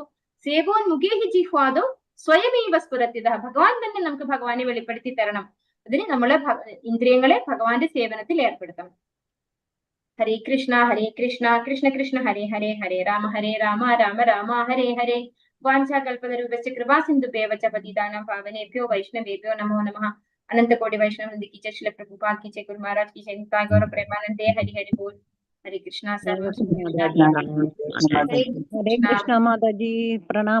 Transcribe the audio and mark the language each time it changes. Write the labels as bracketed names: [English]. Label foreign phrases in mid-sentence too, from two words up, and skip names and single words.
[Sanskrit] സേവോൻ മുഖേഹി ജിഹ്വാദോ സ്വയമേവ സ്ഫുരത്തിത. [Malayalam] ഭഗവാൻ തന്നെ നമുക്ക് ഭഗവാനെ വെളിപ്പെടുത്തി തരണം. അതിന് നമ്മള് ഇന്ദ്രിയങ്ങളെ ഭഗവാന്റെ സേവനത്തിൽ ഏർപ്പെടുത്തണം. [Sanskrit] ഹരേ കൃഷ്ണ കൃഷ്ണ കൃഷ്ണ ഹരേ ഹരേ, ഹരേ രാമ രാമ രാമ ഹരേ ഹരേ. വാഞ്ചാകൽപതരൂപസ്യ കൃപാ സിന്ധുഭ്യവ ച പതിതാനാം പാവനേഭ്യോ വൈഷ്ണവേഭ്യോ നമോ നമഃ. [Hindi] अनंत कोटि वैष्णव वृंद की जय, श्रील प्रभुपाद की जय, गुरु महाराज की जय, [Bangla] নিতাই গৌর প্রেমানন্দে হরি হরি বোল। [Hindi] हरे कृष्णा सर्व हरे कृष्णा माता जी, प्रणाम।